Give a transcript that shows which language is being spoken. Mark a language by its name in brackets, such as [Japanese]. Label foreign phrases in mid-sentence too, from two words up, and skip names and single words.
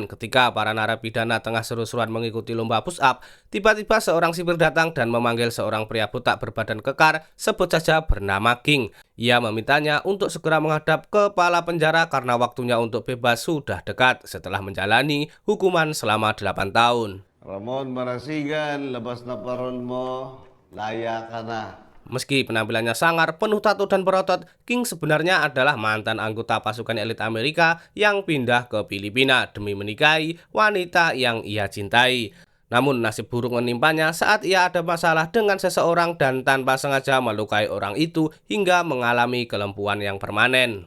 [Indonesian] Ketika para narapidana tengah seru-seruan mengikuti lomba push up, tiba-tiba seorang sipir datang dan memanggil seorang pria botak berbadan kekar, sebut saja bernama King. Ia memintanya untuk segera menghadap kepala penjara karena waktunya untuk bebas sudah dekat setelah menjalani hukuman selama 8 tahun. [Filipino] Ramon Marasigan, labas na parol mo, laya ka na. [Indonesian] Meski penampilannya sangar, penuh tato dan berotot, King sebenarnya adalah mantan anggota pasukan elit Amerika yang pindah ke Filipina demi menikahi wanita yang ia cintai. Namun nasib buruk menimpanya saat ia ada masalah dengan seseorang dan tanpa sengaja melukai orang itu hingga mengalami kelumpuhan yang permanen.